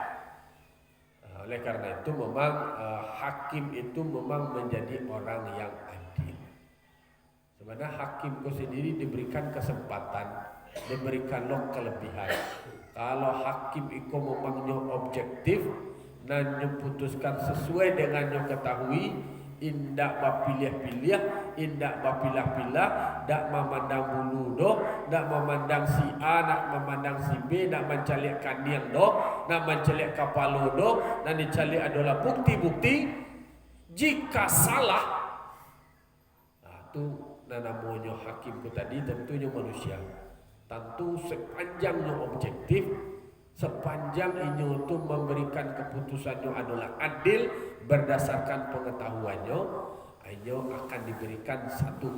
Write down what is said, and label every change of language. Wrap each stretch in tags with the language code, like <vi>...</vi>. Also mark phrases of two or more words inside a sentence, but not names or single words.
<id>Oleh karena itu memang hakim itu memang menjadi orang yang adil. Sebenarnya hakim itu sendiri diberikan kesempatan, diberikan kelebihan. Kalau hakim itu memang objektif dan putuskan sesuai dengan yang ketahui,</id> <min>indak bapilih-pilih, indak bapilah-pilah, dak memandang bulu doh, dak memandang si A, dak memandang si B, dak mencalik kaniang doh, dak mencalik kapalo doh,</min> <id>dan dicalik adalah bukti-bukti. Jika salah, itu namanya hakim itu tadi tentunya manusia. Tentu sepanjangnya objektif, sepanjang ini untuk memberikan keputusannya adalah adil berdasarkan pengetahuannya, ayo akan diberikan satu.</id>